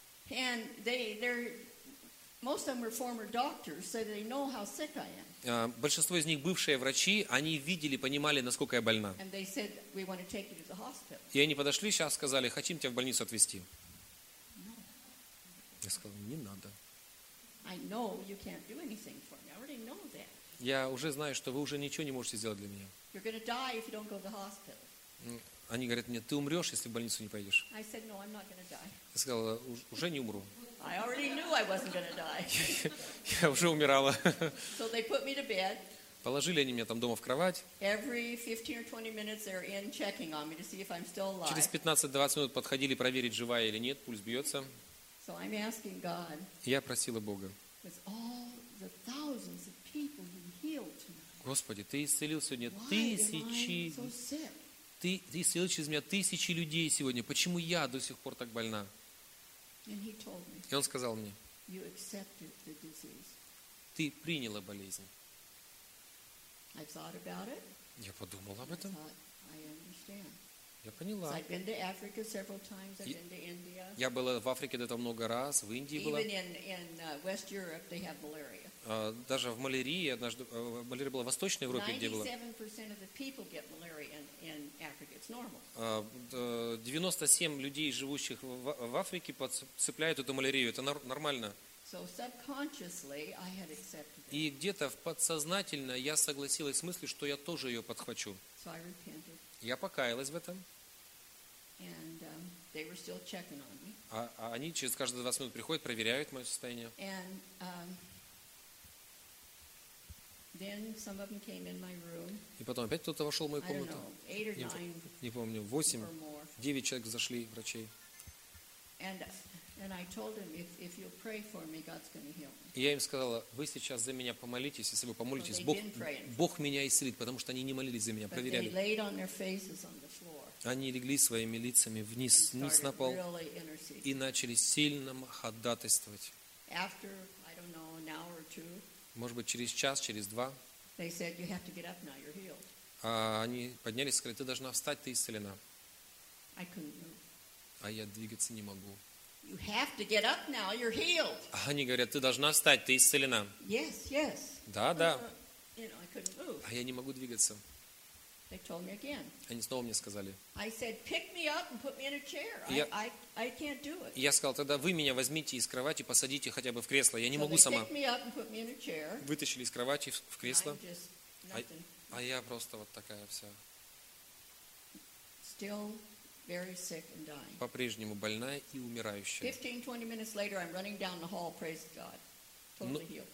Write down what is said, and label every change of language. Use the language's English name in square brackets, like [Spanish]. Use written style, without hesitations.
[English] And they're most of them are former doctors, so they know how sick I am. [Russian] Большинство из них бывшие врачи, они видели, понимали, насколько я больна. [English] And they said we want to take you to the hospital. [Russian] И они подошли сейчас, сказали, хотим тебя в больницу отвезти. [English] No. [Russian] Я сказал, не надо. [English] I know you can't do anything for me. I already know that. [Russian] Я уже знаю, что вы уже ничего не можете сделать для меня. [English] You're going to die if you don't go to the hospital. [Russian] Они говорят мне, ты умрешь, если в больницу не пойдешь. [English] I said, no, I'm not going to die. [Russian] Я сказала, уже не умру. [English] I already knew I wasn't going to die. [Russian] Я уже умирала. [English] So they put me to bed. [Russian] Положили они меня там дома в кровать. [English] Every 15 or 20 minutes they're in checking on me to see if I'm still alive. [Russian] Через 15-20 минут подходили проверить, жива я или нет, пульс бьется. [English] So I'm asking God. [Russian] Я просила Бога. [English] With all the thousands of people you healed tonight. [Russian] Господи, ты исцелил сегодня тысячи. Ты исцелил через меня тысячи людей сегодня. Почему я до сих пор так больна? [English] And he told me. [Russian] И он сказал мне. [English] You accepted the disease. [Russian] Ты приняла болезнь. [English] I thought about it. [Russian] Я подумала об этом. [English] I understand. [Russian] Я поняла. [English] I've been to Africa several times. I've been to India. [Russian] Я была в Африке до этого много раз, в Индии была. [English] Even in West Europe they have malaria. [Russian] Даже в малярии однажды малярия была в Восточной Европе, где была. [English] 97% of the people get malaria in Africa. It's normal. [Russian] 97 людей, живущих в Африке, подцепляют эту малярию. Это нормально. [English] So subconsciously I had accepted. [Russian] И где-то в подсознательно я согласилась с мыслью, что я тоже ее подхвачу. [English] So I repented. [Russian] Я покаялась в этом. [English] And they were still checking on me. [Russian] А они через каждые 20 минут приходят, проверяют мое состояние. [English] And then some of them came in my room. [Russian] И потом опять кто-то вошел в мою комнату. Не помню, 8-9 человек зашли, врачей. [English] And I told him, if you'll pray for me, God's going to heal me. [Russian] Я им сказала, вы сейчас за меня помолитесь, если вы помолитесь, Бог меня исцелит, потому что они не молились за меня, проверяли. [English] They laid on their faces on the floor. [Russian] Они легли своими лицами вниз на пол и начали сильно ходатайствовать. [English] After, I don't know, an hour or two. [Russian] Может быть, через час, через два. [English] They said, you have to get up now, you're healed. [Russian] А они поднялись и сказали, ты должна встать, ты исцелена. [English] I couldn't move. [Russian] А я двигаться не могу. [English] You have to get up now. You're healed. [Russian] Они говорят, ты должна встать, ты исцелена. [English] Yes, yes. [Russian] Да, да. [English] You know, I couldn't move. [Russian] А я не могу двигаться. [English] They told me again. [Russian] Они снова мне сказали. [English] I said, pick me up and put me in a chair. I can't do it. [Russian] Я сказал, тогда вы меня возьмите из кровати, посадите хотя бы в кресло. Я не [English] so [Russian] могу [English] they [Russian] сама. [English] They picked me up and put me in a chair. [Russian] Вытащили из кровати в кресло. [English] Just, [Russian] я просто вот такая вся. [English] Still. Very sick and dying. [Russian] По-прежнему больная и умирающая. [English] 15-20 minutes later, I'm running down the hall, praise God, totally healed.